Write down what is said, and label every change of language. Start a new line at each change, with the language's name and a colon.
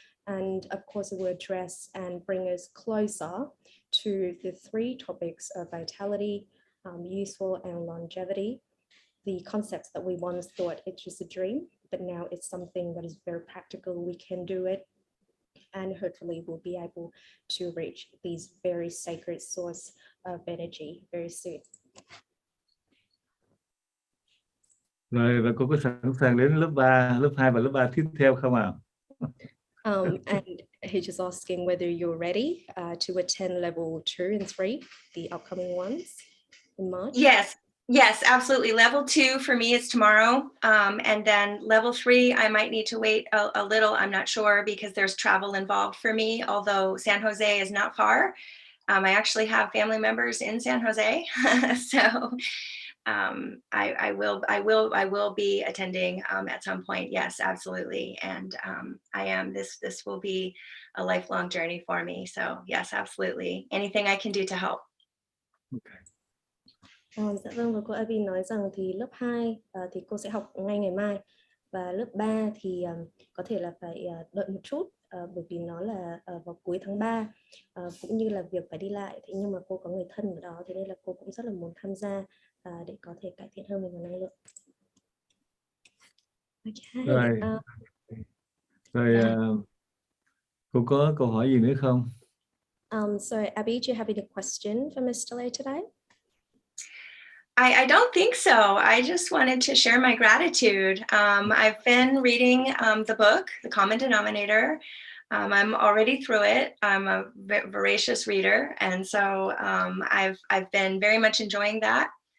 English: And of course, it will address and bring us closer to the 3 topics of vitality, useful and longevity. The concepts that we once thought it's just a dream, but now it's something that is very practical. We can do it. And hopefully we'll be able to reach these very sacred source of energy very soon.
Vietnamese: Rồi, và cô có sẵn sàng đến lớp 3, lớp 2 và lớp 3 tiếp theo không ạ?
English: And he's just asking whether you're ready to attend level 2 and 3, the upcoming ones in March. Yes, absolutely. Level 2 for me is tomorrow. And then level 3, I might need to wait a little. I'm not sure because there's travel involved for me, although San Jose is not far. I actually have family members in San Jose. So I will be attending at some point. Yes, absolutely. And this will be a lifelong journey for me. So yes, absolutely. Anything I can do to help. Okay.
Vietnamese: Dạ vâng, và cô Abby nói rằng thì lớp 2 thì cô sẽ học ngay ngày mai, và lớp 3 thì có thể là phải đợi một chút bởi vì nó là vào cuối tháng 3, cũng như là việc phải đi lại. Thế nhưng mà cô có người thân ở đó, thế nên là cô cũng rất là muốn tham gia để có thể cải thiện hơn mình về năng lượng.
English: Okay.
Vietnamese: Rồi cô có câu hỏi gì nữa không?
English: So Abby, do you have any question for Mr. Lay today? I don't think so. I just wanted to share my gratitude. I've been reading the book, The Common Denominator. I'm already through it. I'm a voracious reader, and so I've been very much enjoying that.